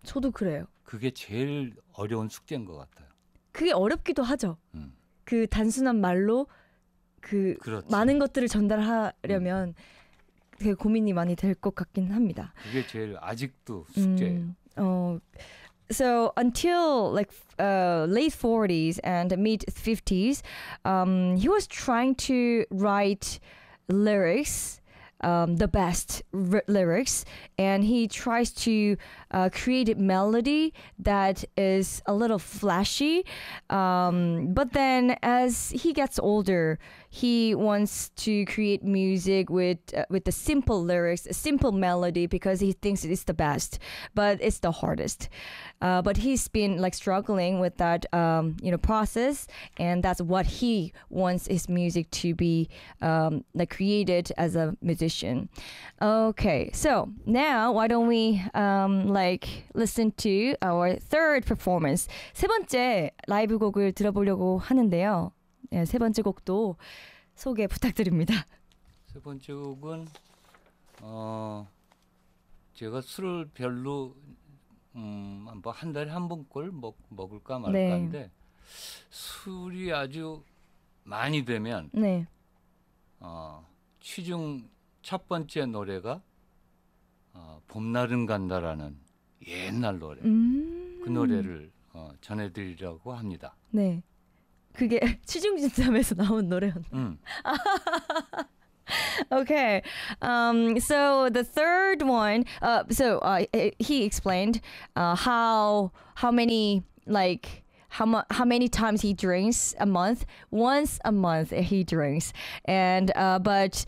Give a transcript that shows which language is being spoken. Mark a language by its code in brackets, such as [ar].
[ko] 저도 그래요. 그게 제일 어려운 숙제인 것 같아요. 그게 어렵기도 하죠. 그 단순한 말로 그 그렇지. 많은 것들을 전달하려면 되게 고민이 많이 될것 같긴 합니다. 그게 제일 아직도 숙제예요. [en] So until like late 40s and mid 50s, he was trying to write lyrics, the best lyrics, and he tries to create a melody that is a little flashy. But then as he gets older, he wants to create music with the simple lyrics, a simple melody because he thinks it's the best, but it's the hardest. But he's been like struggling with that process, and that's what he wants his music to be like created as a musician. Okay, so now why don't we listen to our third performance. [ko] 세 번째 라이브 곡을 들어보려고 하는데요. 네, 세 번째 곡도 소개 부탁드립니다. 세 번째 곡은 제가 술을 별로 뭐한 달에 한 번꼴 먹을까 말까인데 술이 아주 많이 되면 취중 첫 번째 노래가 봄날은 간다라는 옛날 노래 그 노래를 전해드리려고 합니다. 그게 취중진담에서 나온 노래였나? [en] Okay. So the third one, he explained how many times he drinks a month. Once a month he drinks. And but